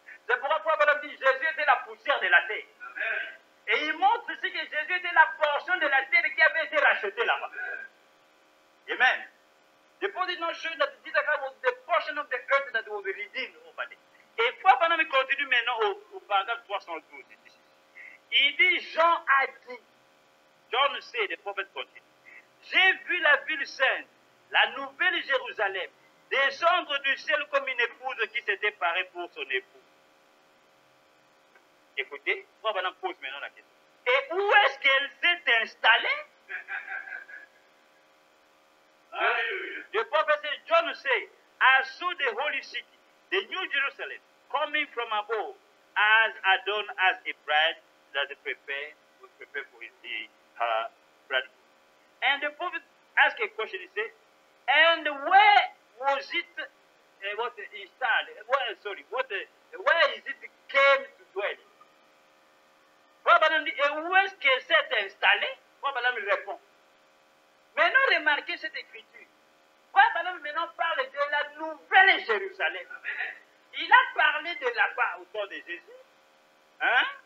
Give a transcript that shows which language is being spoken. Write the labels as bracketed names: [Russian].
[French] C'est pourquoi Paul dit Jésus était la poussière de la terre. Et il montre ici que Jésus était la portion de la terre qui avait été rachetée là-bas. Amen. [English] The Prophet did not show that Jesus was the portion of the earth that was redeemed over there. [French] Et Frère Branham continue maintenant au paragraphe 312. Il dit, Jean a dit, John sait, le prophète continue, j'ai vu la ville sainte, la nouvelle Jérusalem, descendre du ciel comme une épouse qui s'était parée pour son époux. Écoutez, Frère Branham pose maintenant la question. Et où est-ce qu'elle s'est installée? [English] The prophet said, John said, I saw the holy city, the new Jerusalem, coming from above, as adorned as a bride that was prepared for her bridegroom. And the prophet asked a question, he said, and where was it installed? Where is it came to dwell? [French] Probablement, et où est-ce qu'elle s'est installée? Probablement, il répond. Maintenant, remarquez cette écriture. Probablement, maintenant, parle de la nouvelle Jérusalem. Il a parlé de là-bas au temps de Jésus. Hein?